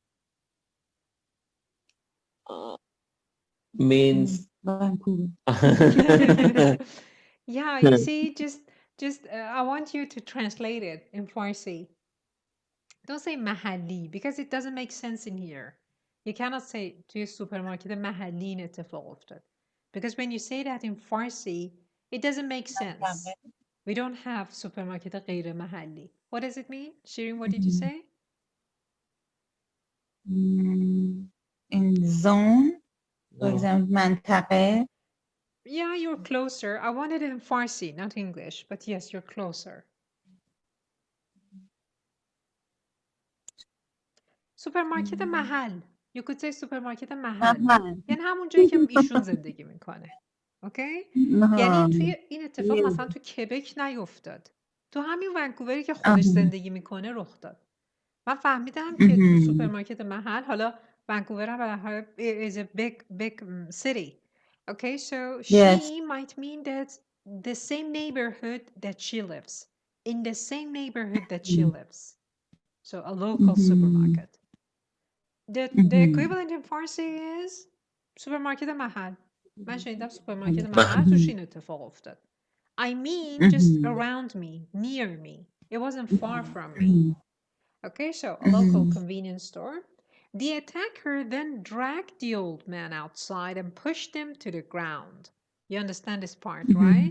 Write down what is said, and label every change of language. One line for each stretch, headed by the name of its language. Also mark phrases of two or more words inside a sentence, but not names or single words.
English: Means Vancouver. Yeah, you see, just I want you to translate it in Farsi. Don't say mahalli because it doesn't make sense in here. You cannot say
Persian: توی سوپرمارکت محلی این اتفاق افتاد.
English: Because when you say that in Farsi, it doesn't make sense. We don't have supermarket
Persian: غیر محلی.
English: What does it mean? Shirin, what did you say? In zone, for example, منطقه. Yeah, you're closer. I wanted it in Farsi, not English, but yes, you're closer.
Persian: سوپرمارکت محل.
English: You could say
Persian: سوپرمارکت محل. یعنی همون جایی که ایشون زندگی میکنه. اوکی؟ یعنی توی این اتفاق مثلا تو کبک نیفتاد. تو همین ونکووری که خودش زندگی میکنه رخ داد. من فهمیدم که تو سوپرمارکت محل، حالا ونکوور هم بالاخره
English: is a big city. Okay, so she might mean that the same neighborhood that she lives. In the same neighborhood that she lives. So a local supermarket. The equivalent in Farsi is
Persian: سوپرمارکت محل. من شنیدم سوپرمارکت محل توش این اتفاق افتاد.
English: I mean just around me, near me. It wasn't far from me. Okay, so a local convenience store. The attacker then dragged the old man outside and pushed him to the ground. You understand this part, right?